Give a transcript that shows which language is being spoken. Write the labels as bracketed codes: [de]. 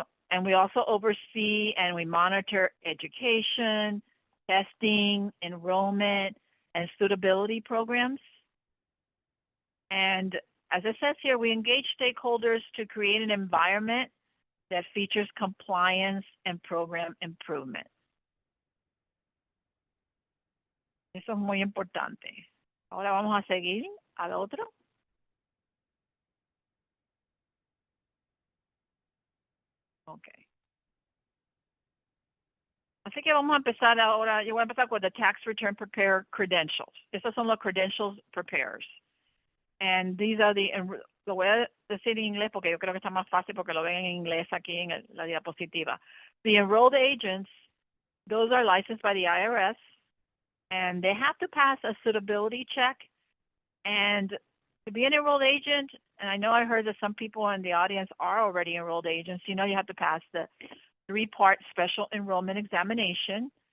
[en] And we also oversee and we monitor education, testing, enrollment, and suitability programs. And as it says here, we engage stakeholders to create an environment that features compliance and program improvement. [es] Eso es muy importante. Ahora vamos a seguir al otro. [en] Ok. [es] Así que vamos a empezar ahora. Yo voy a empezar con [en] the Tax Return Preparer Credentials. [es] Estos son los Credentials Preparers. [en] And these are [es] lo voy a decir en inglés porque yo creo que está más fácil porque lo ven en inglés aquí en la diapositiva. [en] The enrolled agents, those are licensed by the IRS, and they have to pass a suitability check. And to be an enrolled agent, and I know I heard that some people in the audience are already enrolled agents, you know you have to pass the 3-part special enrollment examination.